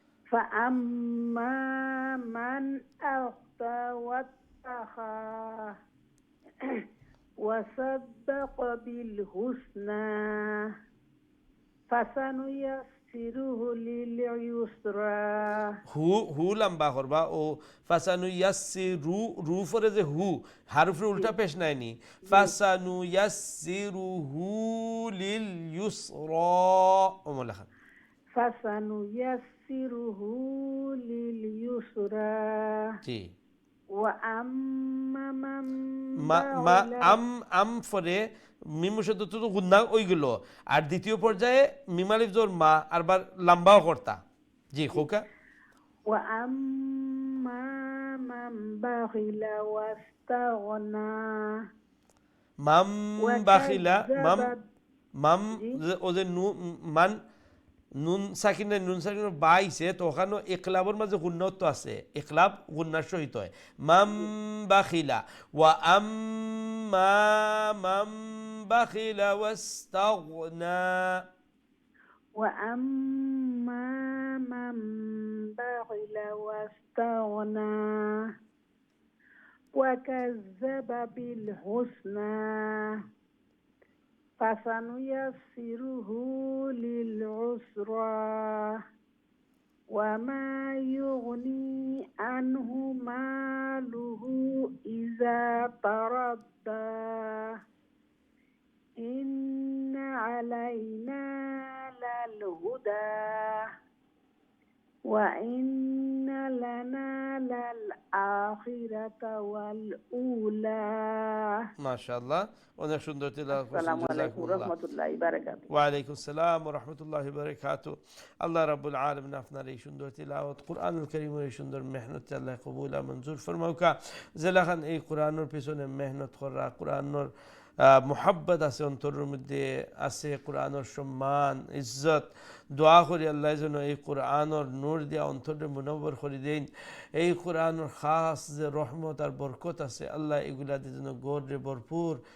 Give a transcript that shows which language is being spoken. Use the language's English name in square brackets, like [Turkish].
[Arabic] فأما من أعطى واتقى وصدق بالحسنى فسنيسره لليسرى [Bangla] হু লম্বা করবা ও ফাসানুয়াসসিরু রু ফরে যে হু হারফের উল্টা পেশ নাইনি ফাসানুয়াসসিরুহু লিল ইউসরা ওমলাখান ফাসানুয়াসসিরুহু লিল ইউসরা জি [Arabic] وأما من [Bangla] মা আম ফরে মিম শব্দ তো গুন্না ওইগুলো আর দ্বিতীয় পর্যায়ে মিম আলিফ জোর মা আরবার লম্বাও করতা জি খোকা [Arabic] وأما من بخل واستغنى [Bangla] মাম বাখিলা মাম ও যে মান নুন সাকিনের বাইছে তো ওখানে ইকলাবর মাঝে গুন্নত্ব আছে ইকলাব গুন্নার সহিত হয় মাম বাখিলা ওয়া আম্মা মাম বাখিলা ওয়াস্তাগনা [Arabic] وأما من بخل واستغنى وكذب بالحسنى فسنيسره للعسرى وما يغني عنه ماله إذا تردى إن علينا للهدى وإن لنا للآخرة والأولى [Bangla] ما شاء الله অনেক সুন্দর তিলাওয়াত আসসালামু আলাইকুম ওয়া রাহমাতুল্লাহি ওয়া বারাকাতুহু ওয়া আলাইকুম আসসালাম ওয়া রাহমাতুল্লাহি ওয়া বারাকাতুহু আল্লাহ রাব্বুল আলামিন আপনার এই সুন্দর তিলাওয়াত কোরআনুল কারীমের এই সুন্দর মেহনত আল্লাহ কবুল ও মঞ্জুর ফরমাউকা জেলাখান এই কোরআনের পিছনে মেহনত করা কোরআনের মোহাব্বত আছে অন্তরের মধ্যে আছে কোরআনের সম্মান ইজ্জত দোয়া করি আল্লাহ যেন এই কোরআনের নূর দিয়া অন্তরে মুনব্বর করে দেন এই কোরআনের খাস যে রহমত আর বরকত আছে আল্লাহ এগুলা দিয়ে যেন গৌরে ভরপুর